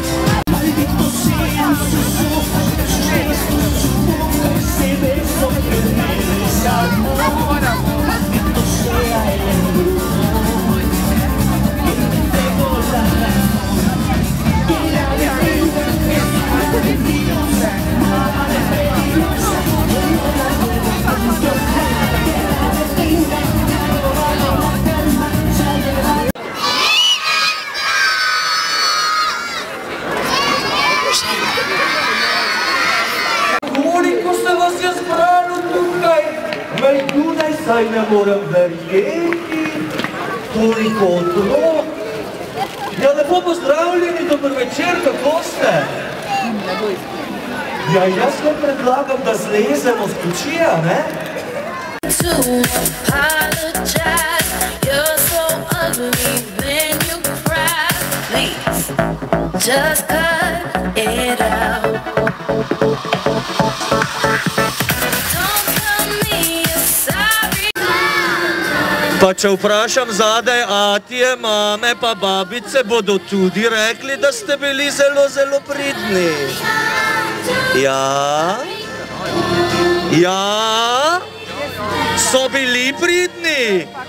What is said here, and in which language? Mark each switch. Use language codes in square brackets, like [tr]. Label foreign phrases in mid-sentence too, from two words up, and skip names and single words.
[es] Maldito sean sus ojos, gestos, su boca, ese beso que me desarmó. Maldito sea el embrujo que me entregó la razón. Que la venganza es maravillosa, maravillosa. [sl] Koliko se vas je zbralo tukaj? Maljunaj, saj ne moram verjeti. Toliko otrok. Ja, lepo pozdravljeni, dober večer, kako ste? Ja, jaz vam predlagam, da zlezemo z kočija, ne? [en] To apologize, you're so ugly when you cry. Please, just cut it out. Don't tell me you're sorry. [sl] Pa če vprašam zadaj atije, mame pa babice, bodo tudi rekli, da ste bili zelo, zelo pridni. Ja? Ja? So bili pridni?